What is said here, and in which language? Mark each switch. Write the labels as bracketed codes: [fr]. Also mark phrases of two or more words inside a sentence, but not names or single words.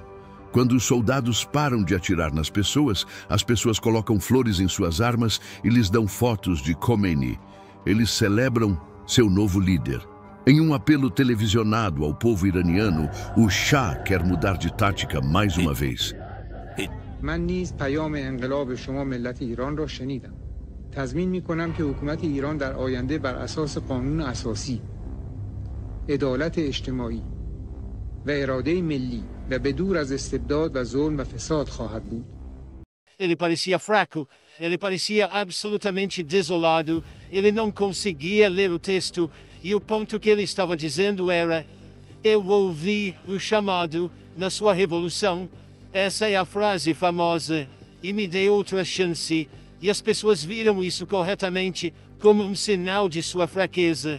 [pt] Quando os soldados param de atirar nas pessoas, as pessoas colocam flores em suas armas e lhes dão fotos de Khomeini. Eles celebram seu novo líder. Em um apelo televisionado ao povo iraniano, o Shah quer mudar de tática mais uma vez. [fa] من نیز پیام انقلاب شما ملت ایران را شنیدم. تضمین می‌کنم که حکومت ایران در آینده بر اساس قانون اساسی، عدالت اجتماعی و اراده ملی و بدور از استبداد و ظلم و فساد خواهد بود. [pt] Ele parecia fraco, ele parecia absolutamente desolado, ele não conseguia ler o texto, e o ponto que ele estava dizendo era: eu ouvi o chamado na sua revolução, essa é a frase famosa, e me dê outra chance, e as pessoas viram isso corretamente, como um sinal de sua fraqueza.